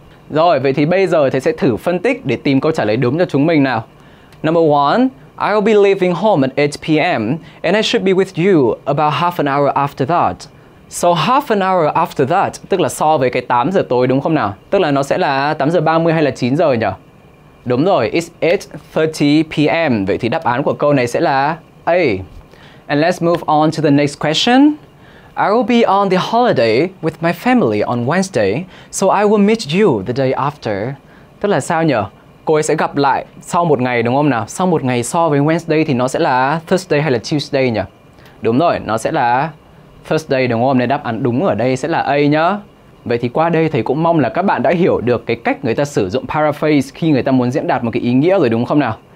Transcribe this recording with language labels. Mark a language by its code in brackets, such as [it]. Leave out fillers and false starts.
[vi] Rồi, vậy thì bây giờ thầy sẽ thử phân tích để tìm câu trả lời đúng cho chúng mình nào. [en] Number one, I'll be leaving home at 8 p.m. and I should be with you about half an hour after that. So half an hour after that, [vi] tức là so với cái 8 giờ tối đúng không nào? Tức là nó sẽ là 8 giờ 30 hay là 9 giờ nhỉ? Đúng rồi, [en] it's 8:30 p.m. [vi] Vậy thì đáp án của câu này sẽ là A. [en] And let's move on to the next question. I will be on the holiday with my family on Wednesday, so I will meet you the day after. [vi] Tức là sao nhỉ? Cô ấy sẽ gặp lại sau một ngày đúng không nào? Sau một ngày so với Wednesday thì nó sẽ là Thursday hay là Tuesday nhỉ? Đúng rồi, nó sẽ là Thursday đúng không? Nên đáp án đúng ở đây sẽ là A nhá. Vậy thì qua đây thầy cũng mong là các bạn đã hiểu được cái cách người ta sử dụng paraphrase khi người ta muốn diễn đạt một cái ý nghĩa rồi đúng không nào?